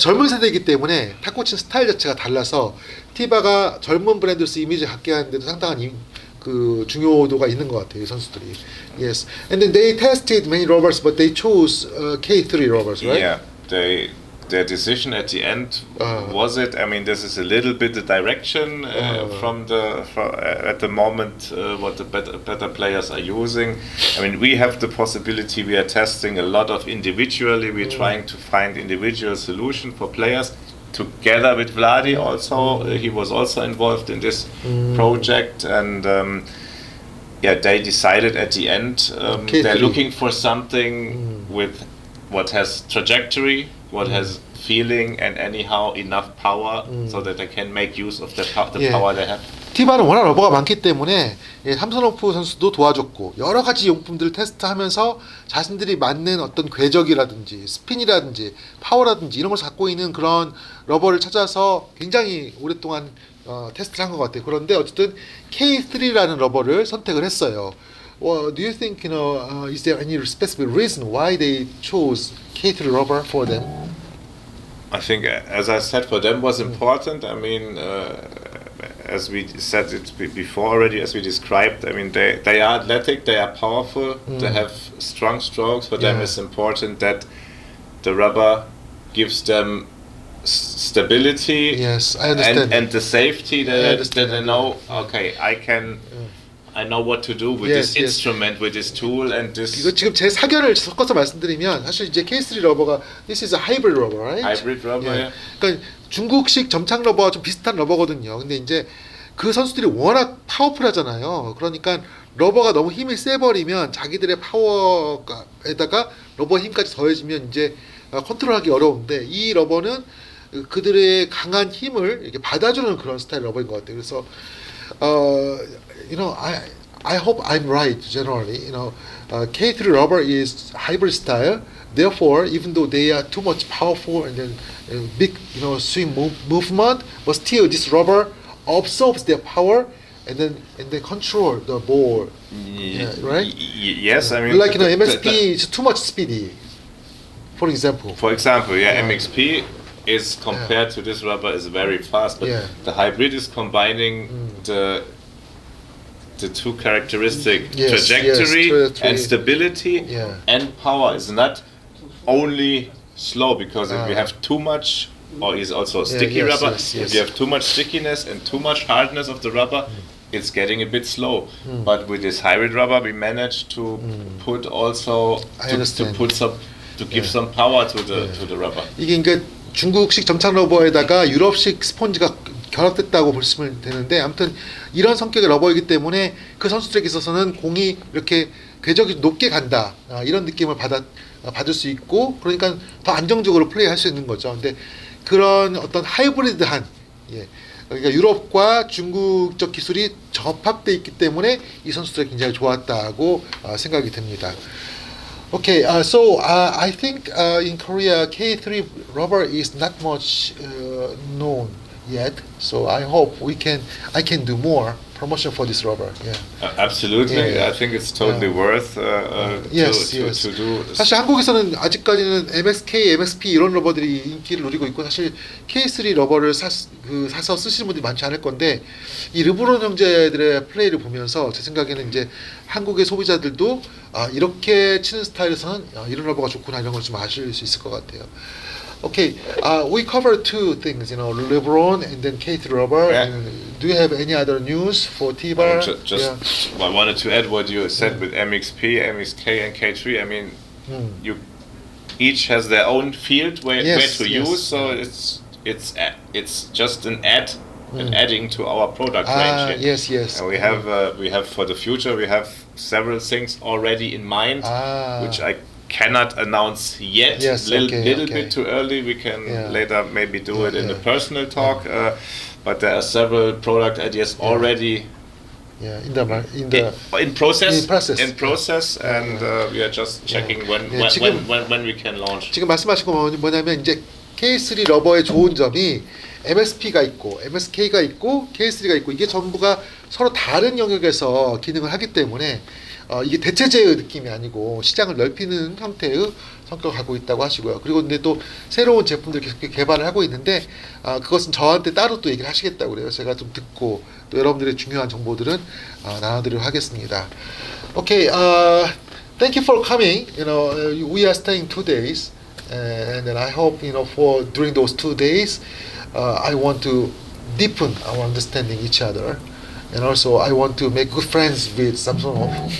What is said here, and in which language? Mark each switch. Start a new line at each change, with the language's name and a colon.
Korean: 젊은 세대이기 때문에 탁구 치는 스타일 자체가 달라서 티바가 젊은 브랜드로서 이미지를 갖게 하는데도 상당한 그 중요도가 있는 것 같아요, 이 선수들이.
English: Yes. And then they tested many rubbers, but they chose K3 rubbers, right? Yeah, their decision at the end was it. I mean, this is a little bit the direction at the moment what the better players are using. I mean, we have the possibility. We are testing a lot of individually. We're trying to find individual solution for players. Together with Vladi, also he was also involved in this project, and they decided at the end they're looking for something with what has trajectory, what has feeling, and anyhow enough power so that they can make use of the power they have.
Korean: 티바는 워낙 러버가 많기 때문에 삼소노프 선수도 도와줬고 여러 가지 용품들을 테스트하면서 자신들이 맞는 어떤 궤적이라든지 스핀이라든지 파워라든지 이런 걸 갖고 있는 그런 러버를 찾아서 굉장히 오랫동안 테스트를 한 것 같아요. 그런데 어쨌든 K3라는 러버를 선택을 했어요.
English: Well, do you think is there any specific reason why they chose K3 rubber for them? I think, as I said, for them was important. I mean, as we said it before already, as we described, I mean, they are athletic, they are powerful, they have strong strokes. For them, it's important that the rubber gives them stability. Yes, I understand. And the safety that they know, okay, I know what to do with this instrument, with this tool, and this.
Korean: 이거 지금 제 사견을 섞어서 말씀드리면 사실 이제 K3 러버가
English: this is a hybrid rubber, right? Hybrid rubber. Yeah.
Korean: 그러니까 중국식 점착 러버와 좀 비슷한 러버거든요. 근데 이제 그 선수들이 워낙 파워풀하잖아요. 그러니까 러버가 너무 힘이 세버리면 자기들의 파워에다가 러버 힘까지 더해지면 이제 컨트롤하기 어려운데 이 러버는 그들의 강한 힘을 이렇게 받아주는 그런 스타일 러버인 것 같아요. 그래서
English: you know, I hope I'm right generally. You know, K3 rubber is hybrid style. Therefore, even though they are too much powerful and then big, you know, swing movement, but still this rubber absorbs their power and then control the ball. Yeah, right? Yes, I mean, like you know, MXP is too much speedy. For example. For example, yeah, MXP is compared to this rubber is very fast, but the hybrid is combining the two characteristic trajectory and stability and power. Is not only slow, because if you have too much, or is also sticky rubber, if you have too much stickiness and too much hardness of the rubber, it's getting a bit slow. But with this hybrid rubber, we managed to put also to give some power to the rubber.
Korean: 이게 그러니까 중국식 점착 러버에다가 유럽식 스펀지가 결합됐다고 보시면 되는데, 아무튼 이런 성격의 러버이기 때문에 그 선수들에게 있어서는 공이 이렇게 궤적이 높게 간다, 이런 느낌을 받을 수 있고, 그러니까 더 안정적으로 플레이할 수 있는 거죠. 근데 그런 어떤 하이브리드한, 그러니까 유럽과 중국적 기술이 접합돼 있기 때문에 이 선수들이 굉장히 좋았다고 생각이 됩니다.
English: Okay, so I think in Korea K3 rubber is not much known yet. So I hope I can do more promotion for this rubber. Yeah. Absolutely. I think it's totally worth to do.
Korean: 사실 한국에서는 아직까지는 MXK, MXP 이런 러버들이 인기를 누리고 있고, 사실 K3 러버를 사서 쓰시는 분들이 많지 않을 건데, 이 르브론 형제들의 플레이를 보면서 제 생각에는 이제 한국의 소비자들도 이렇게 치는 스타일에서는 이런 러버가 좋구나, 이런 걸 좀 아실 수 있을 것 같아요.
English: Okay, we covered two things, you know, LeBron and then K3 rubber. Yeah. And do you have any other news for TIBHAR? I wanted to add what you said with MXP, MXK, and K3. I mean, you each has their own field where to use. So it's just an adding to our product range. Yes. And we have for the future, we have several things already in mind, which I cannot announce yet. Little bit too early. We can later maybe do it in a personal talk. But there are several product ideas already in process, and we are just checking when we can launch.
Korean: 지금 말씀하신 건 뭐냐면, 이제 K3 러버의 좋은 점이 MXP가 있고 MXK가 있고 K3가 있고, 이게 전부가 서로 다른 영역에서 기능을 하기 때문에 이게 대체제의 느낌이 아니고 시장을 넓히는 형태의 성격을 갖고 있다고 하시고요. 그리고 근데 또 새로운 제품들 계속 개발을 하고 있는데, 그것은 저한테 따로 또 얘기를 하시겠다고 그래요. 제가 좀 듣고 또 여러분들의 중요한 정보들은 나눠드리도록 하겠습니다.
English: Okay, thank you for coming. You know, we are staying 2 days, and then I hope, you know, for during those 2 days, I want to deepen our understanding each other. And also, I want to make good friends with 삼소노프.